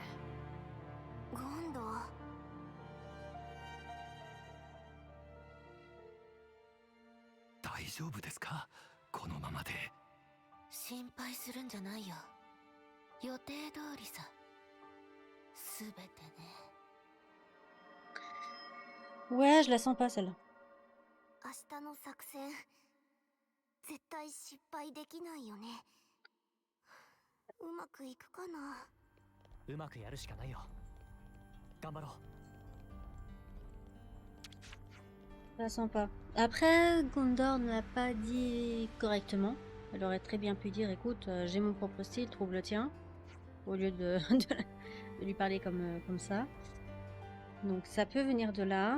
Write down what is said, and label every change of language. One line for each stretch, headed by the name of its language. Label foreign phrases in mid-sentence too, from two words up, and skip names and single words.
Japanese: ゴンドウ。大丈夫ですか？このままで。心配するんじゃないよ。予定通りさ。すべてね。
French: Ouais, je la sens pas, celle-là.
Japanese: 明日の作戦絶対失敗できないよね。うまくいくかな。うまくやるしかないよ。頑張ろう。
French: Je la sens pas. Après, Gondor ne l'a pas dit correctement. Elle aurait très bien pu dire, écoute, j'ai mon propre style, trouve le tien. Au lieu de, de lui parler comme ça. Donc ça peut venir de là.